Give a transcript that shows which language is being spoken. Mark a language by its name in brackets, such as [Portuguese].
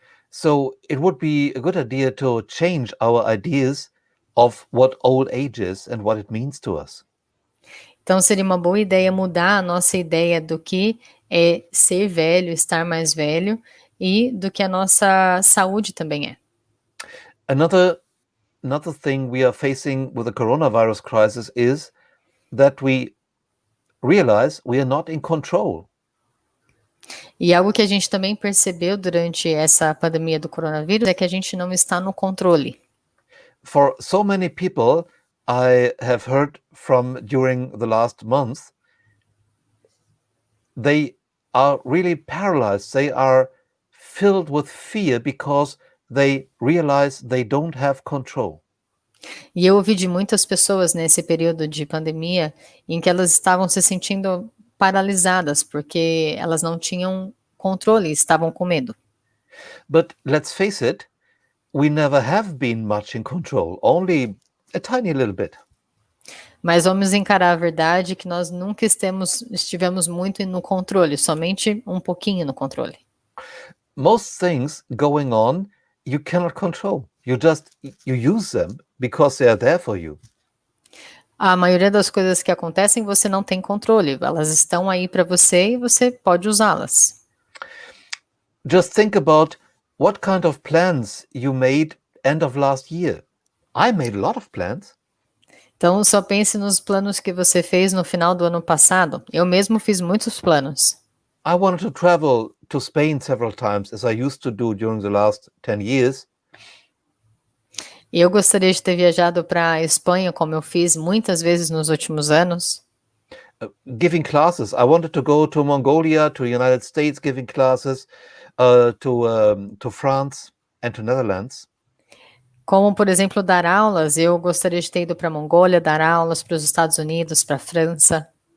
[English] So it would be a good idea to change our ideas of what old age is and what it means to us. [Portuguese] Então seria uma boa ideia mudar a nossa ideia do que é ser velho, estar mais velho e do que a nossa saúde também é. [English] Another thing we are facing with the coronavirus crisis is that we realize we are not in control. [Portuguese] E algo que a gente também percebeu durante essa pandemia do coronavírus é que a gente não está no controle. [English] For so many people I have heard from during the last month, they are really paralyzed. They are filled with fear because they realize they don't have control. [Portuguese] E eu ouvi de muitas pessoas nesse período de pandemia em que elas estavam se sentindo paralisadas porque elas não tinham controle, estavam com medo. [English] But let's face it, we never have been much in control, only a tiny little bit. [Portuguese] Mas vamos encarar a verdade que nós nunca estivemos muito no controle, somente um pouquinho no controle. [English] Most things going on you cannot control. You use them because they are there for you. [Portuguese] A maioria das coisas que acontecem você não tem controle, elas estão aí para você e você pode usá-las. [English] Just think about what kind of plans you made end of last year. I made a lot of plans. [Portuguese] Então só pense nos planos que você fez no final do ano passado. Eu mesmo fiz muitos planos. [English] I wanted to travel to Spain several times, as I used to do during the last 10 years. [Portuguese] E eu gostaria de ter viajado para a Espanha, como eu fiz muitas vezes nos últimos anos. [English] giving classes. I wanted to go to Mongolia, to the United States, giving classes, to France and to Netherlands. [Portuguese] Como, por exemplo, dar aulas, eu gostaria de ter ido para a Mongólia, dar aulas para os Estados Unidos, para a França